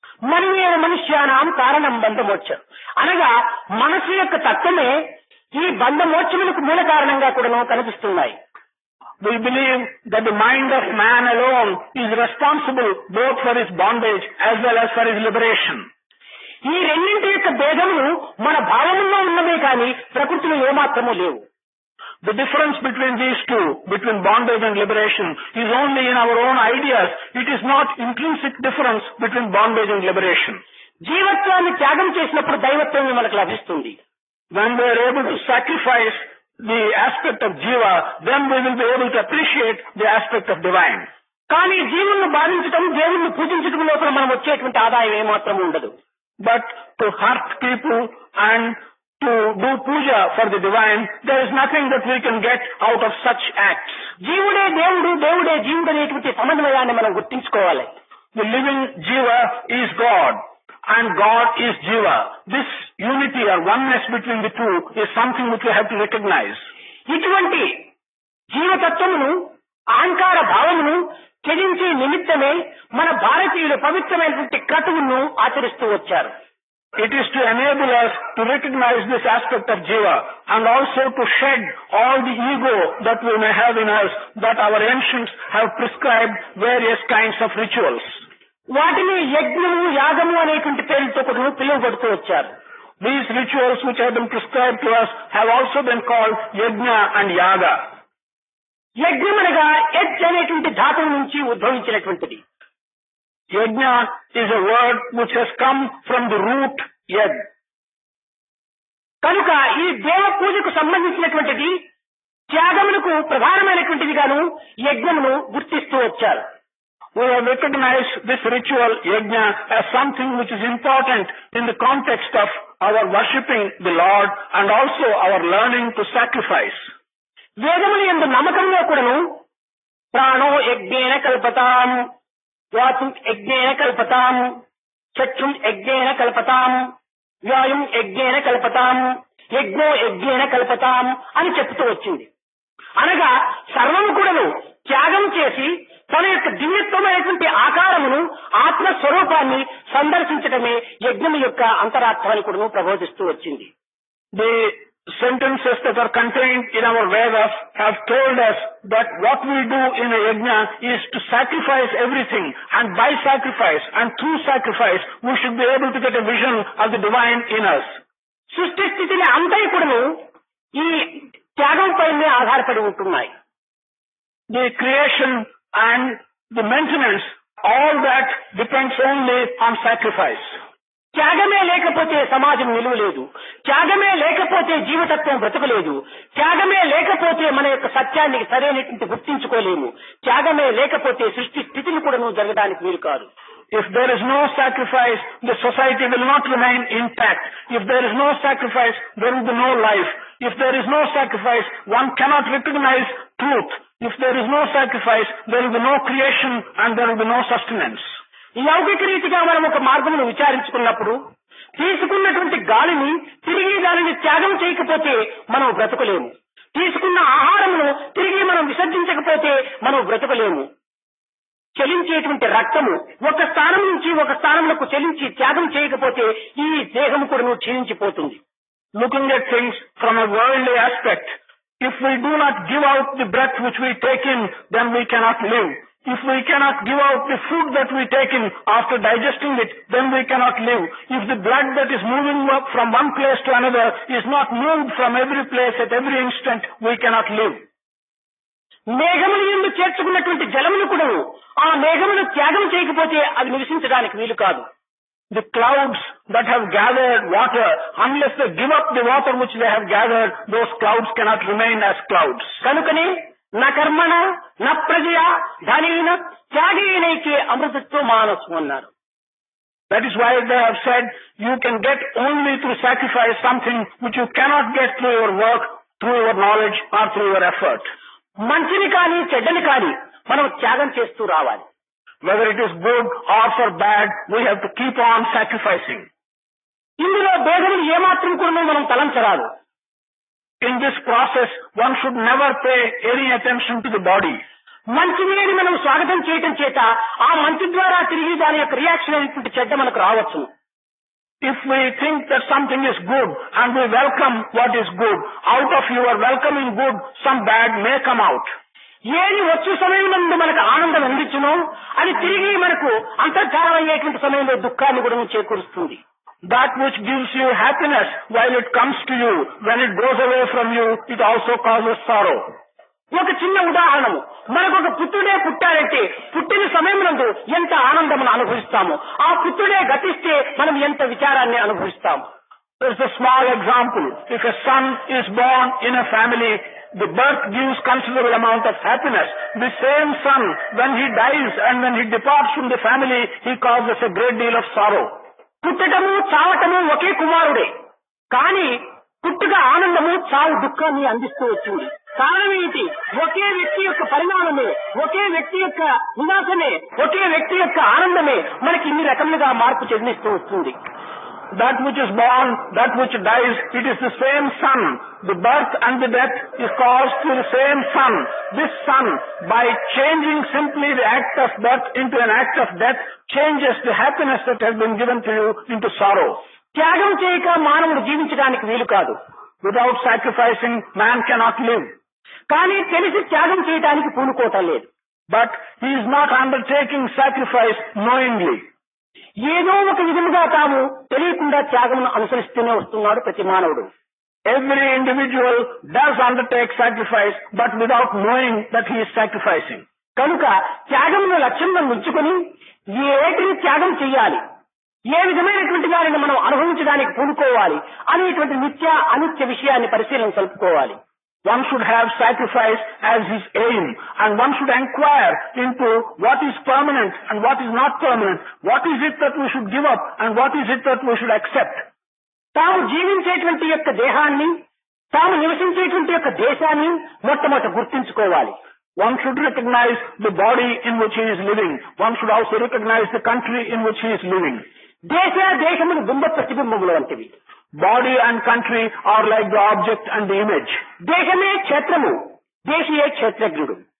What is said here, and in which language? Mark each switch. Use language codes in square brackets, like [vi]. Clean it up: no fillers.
[sa] మనమేవ మనుష్యానాం కారణం బంధమోక్షం [te] అనగా మనసు యొక్క తత్వమే ఈ బంధమోక్షములకు మూల కారణంగా కూడా కనిపిస్తున్నాయి. [en] We believe that the mind of man alone is responsible both for his bondage as well as for his liberation. [te] ఈ రెండింటి యొక్క భేదములు మన భావములో ఉన్నవే కానీ ప్రకృతిలో ఏమాత్రమూ లేవు. [en] The difference between these two, between bondage and liberation, is only in our own ideas. It is not intrinsic difference between bondage and liberation. [te] జీవత్వాన్ని త్యాగం చేసినప్పుడు దైవత్వం మనకు లభిస్తుంది. [en] When we are able to sacrifice the aspect of jiva, then we will be able to appreciate the aspect of divine. [te] కానీ జీవులను బాధించటం, దేవుణ్ణి పూజించటం లోపల మనం వచ్చేటువంటి ఆదాయం ఏమాత్రం ఉండదు. [en] But to hurt people and to do puja for the divine, there is nothing that we can get out of such acts. [te] జీవుడే దేవుడు, దేవుడే జీవుడు అనేటువంటి సమన్వయాన్ని మనం గుర్తించుకోవాలి. [en] The living jiva is God and God is jiva. This unity or oneness between the two is something which we have to recognize. [te] ఇటువంటి జీవతత్వమును, అహంకార భావమును త్యజించే నిమిత్తమే మన భారతీయులు పవిత్రమైనటువంటి క్రతువును ఆచరిస్తూ వచ్చారు. [en] It is to enable us to recognize this aspect of jiva and also to shed all the ego that we may have in us, that our ancients have prescribed various kinds of rituals. [te] వాటిని యజ్ఞము, యాగము అనేటువంటి పేరుతో కూడా పిలువబడుతూ వచ్చారు. [en] These rituals which have been prescribed to us have also been called yajna and yaga. [te] యజ్ఞం అనగా as అనేటువంటి ధాతువు నుంచి ఉద్భవించినటువంటిది. [en] Yajna is a word which has come from the root yaj. [te] కనుక ఈ దేవ పూజకు సంబంధించినటువంటిది త్యాగములకు ప్రధానమైనటువంటిది గాను యజ్ఞమును గుర్తిస్తూ వచ్చారు. [en] We have recognized this ritual yajna as something which is important in the context of our worshipping the Lord and also our learning to sacrifice. [te] వేదముల యందు నమ్మకంలో కూడాను [sa] ప్రాణో యజ్ఞేన కల్పతాం, వాచుం యజ్ఞేన కల్పతాం, చక్షుం యజ్ఞేన కల్పతాం, వ్యాయం యజ్ఞేన కల్పతాం, యజ్ఞో యజ్ఞేన కల్పతాం [te] అని చెప్తూ వచ్చింది. అనగా సర్వము కూడాను త్యాగం చేసి తన యొక్క దివ్యత్వమైనటువంటి ఆకారమును ఆత్మస్వరూపాన్ని సందర్శించడమే యజ్ఞం యొక్క అంతరార్థాన్ని కూడా ప్రబోధిస్తూ వచ్చింది. [en] The sentences that are contained in our Vedas have told us that what we do in a yajna is to sacrifice everything, and by sacrifice and through sacrifice we should be able to get a vision of the divine in us. [te] సృష్టి స్థితిని అంతా కూడాను ఈ త్యాగం పైనే ఆధారపడి ఉంటున్నాయి. [en] The creation and the maintenance, all that depends only on sacrifice. [te] త్యాగమే లేకపోతే సమాజం నిలువలేదు, త్యాగమే లేకపోతే జీవతత్వం బ్రతకలేదు, త్యాగమే లేకపోతే మన యొక్క సత్యాన్ని సరైనటువంటి గుర్తించుకోలేము, త్యాగమే లేకపోతే సృష్టి స్థితిని కూడా జరగడానికి వీలు కాదు. [en] If there is no sacrifice, the society will not remain intact. If there is no sacrifice, there will be no life. If there is no sacrifice, one cannot recognize truth. If there is no sacrifice, there will be no creation and there will be no sustenance. [te] లౌకిక రీతిగా మనం ఒక మార్గమును విచారించుకున్నప్పుడు తీసుకున్నటువంటి గాలిని తిరిగి దానిని త్యాగం చేయకపోతే మనం బ్రతకలేము, తీసుకున్న ఆహారమును తిరిగి మనం విసర్జించకపోతే మనం బ్రతకలేము. చలించేటువంటి రక్తము ఒక స్థానం నుంచి ఒక స్థానములకు చలించి త్యాగం చేయకపోతే ఈ దేహం కూడా క్షీణించిపోతుంది. [en] Looking at things from a worldly aspect, if we do not give out the breath which we take in, then we cannot live. If we cannot give out the food that we take in after digesting it, then we cannot live. If the blood that is moving up from one place to another is not moved from every place at every instant, we cannot live. [te] మేఘముల యందు చేర్చుకున్నటువంటి జలమును కూడా ఆ మేఘమును త్యాగం చేయకపోతే అది నివసించడానికి వీలు కాదు. [en] The clouds that have gathered water, unless they give up the water which they have gathered, those clouds cannot remain as clouds. [te] కనుకనే [sa] నా కర్మణ నా ప్రజయ ధనేన త్యాగేనైకే అమృతత్వ మానసు [te] అన్నారు. [en] That is why they have said you can get only through sacrifice something which you cannot get through your work, through your knowledge or through your effort. [te] మంచిని కానీ చెడ్డని కానీ మనం త్యాగం చేస్తూ రావాలి. [en] Whether it is good or for bad, we have to keep on sacrificing. [te] ఇందులో భేదములు ఏమాత్రం కూడా మనం తలంచరాదు. [en] In this process, one should never pay any attention to the body. [te] మంచిని మనం స్వాగతం చేయటం చేత ఆ మంచి ద్వారా తిరిగి దాని యొక్క రియాక్షన్ అనేటువంటి చెడ్డ మనకు రావచ్చు. [en] If we think that something is good and we welcome what is good, out of your welcoming good, some bad may come out. [te] ఏది వచ్చు సమయంలో మనకు ఆనందం అందించునో అది తిరిగి మనకు అంతర్ధానం అయ్యేటువంటి సమయంలో దుఃఖాన్ని కూడా చేకూరుస్తుంది. [en] That which gives you happiness while it comes to you, when it goes away from you, it also causes sorrow. [te] ఒక చిన్న ఉదాహరణము, మనకు ఒక పుత్రుడే పుట్టాడంటే పుట్టిన సమయమునందు ఎంత ఆనందమును అనుభవిస్తాము, ఆ పుత్రుడే గతిస్తే మనం ఎంత విచారాన్ని అనుభవిస్తాము. [en] There's a small example. If a son is born in a family, the birth gives considerable amount of happiness. The same son, when he dies and when he departs from the family, he causes a great deal of sorrow. [te] పుట్టటము చావటము ఒకే కుమారుడే, కానీ పుట్టుక ఆనందము చావు దుఃఖాన్ని అందిస్తూ వచ్చింది. కారణం ఏంటి? ఒకే వ్యక్తి యొక్క పరిణామమే, ఒకే వ్యక్తి యొక్క వినాశమే, ఒకే వ్యక్తి యొక్క ఆనందమే మనకి ఇన్ని రకములుగా మార్పు చెందిస్తూ వస్తుంది. [en] That which is born, that which dies, it is the same son. The birth and the death is caused through the same son. This son, by changing simply the act of birth into an act of death, changes the happiness that has been given to you into sorrow. [te] త్యాగం చేయక మానవుడు జీవించడానికి వీలు కాదు. [en] Without sacrificing, man cannot live. [te] కానీ తెలిసి త్యాగం చేయడానికి పూనుకోవటం లేదు. [en] But he is not undertaking sacrifice knowingly. [te] ఏదో ఒక విధముగా తాము తెలియకుండా త్యాగమును అనుసరిస్తూనే వస్తున్నాడు ప్రతి మానవుడు. [en] Every individual does undertake sacrifice, but without knowing that he is sacrificing. [te] కనుక త్యాగమును లక్ష్యంగా ఉంచుకొని ఏటిని త్యాగం చెయ్యాలి, ఏ విధమైనటువంటి దానిని మనం అనుభవించడానికి పూనుకోవాలి అనేటువంటి నిత్య అనిత్య విషయాన్ని పరిశీలన సలుపుకోవాలి. [en] One should have sacrifice as his aim, and one should inquire into what is permanent and what is not permanent. What is it that we should give up and what is it that we should accept? [te] తాము జీవించేటువంటి యొక్క దేహాన్ని, తాము నివసించేటువంటి యొక్క దేశాన్ని మొట్టమొదట గుర్తించుకోవాలి. [en] One should recognize the body in which he is living. One should also recognize the country in which he is living. [te] దేశములు బింబ ప్రతిబింబములు వంటివి. Body and country are like the object and the image. దేశమే క్షేత్రము, దేశీయే క్షేత్రజ్ఞుడు.